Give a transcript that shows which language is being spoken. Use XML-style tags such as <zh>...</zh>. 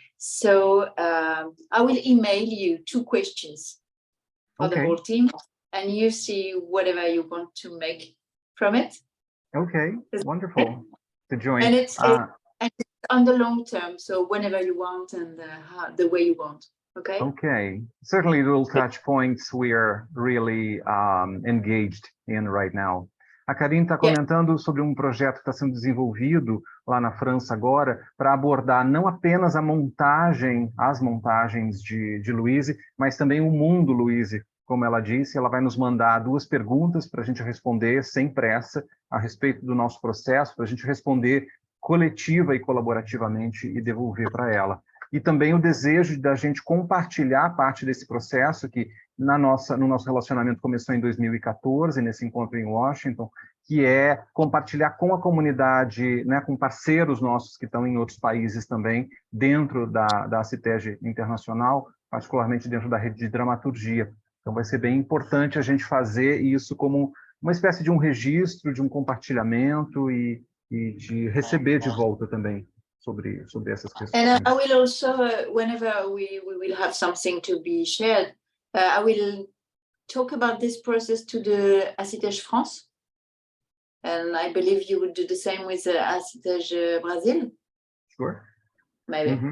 <en>So I will email you 2 questions for the whole team, and you see whatever you want to make from it. Okay, wonderful to join. And it's on the long term, so whenever you want and the way you want. Okay. Okay, certainly little touch points we are really engaged in right now.</en> <pt>A Karin está comentando sobre um projeto que está sendo desenvolvido lá na França agora para abordar não apenas a montagem, as montagens de Louise, mas também o mundo Louise. Como ela disse, ela vai nos mandar 2 perguntas para a gente responder sem pressa a respeito do nosso processo, para a gente responder coletiva e colaborativamente e devolver para ela. E também o desejo da gente compartilhar parte desse processo que no nosso relacionamento começou em 2014, nesse encontro em Washington, que é compartilhar com a comunidade, né, com parceiros nossos que estão em outros países também, dentro da CITEG Internacional, particularmente dentro da rede de dramaturgia. Então vai ser bem importante a gente fazer isso como uma espécie de um registro, de um compartilhamento e de receber de volta também sobre essas questões.</pt> <en>And I will also, whenever we will have something to be shared, I will talk about this process to the ACITEG France. And I believe you would do the same with the ACITEG Brazil. Sure. Maybe.</en>